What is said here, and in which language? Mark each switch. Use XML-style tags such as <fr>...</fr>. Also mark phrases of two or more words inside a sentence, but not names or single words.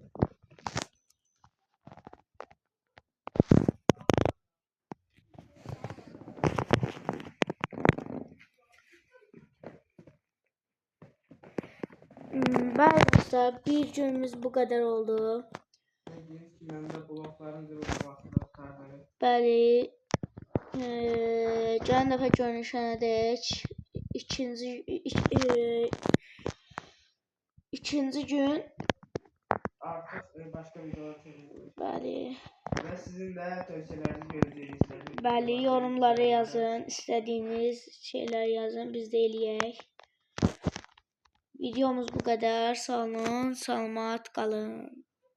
<tr>Arkadaşlar bir günümüz bu kadar oldu.</tr> <az>Bəli. Gələn dəfə görüşənə dək ikinci gün</az> <tr>artık başka videolar çekeceğiz.</tr> <az>Bəli.</az> <tr>Ve sizin de tövsiyelerinizi göreceğiz.</tr> <az>Bəli, yorumlara yazın, istədiyiniz şeyler yazın, biz də eləyək.</az> <tr>Videomuz bu kadar.</tr> <az>Sağ olun, salamat qalın.</az>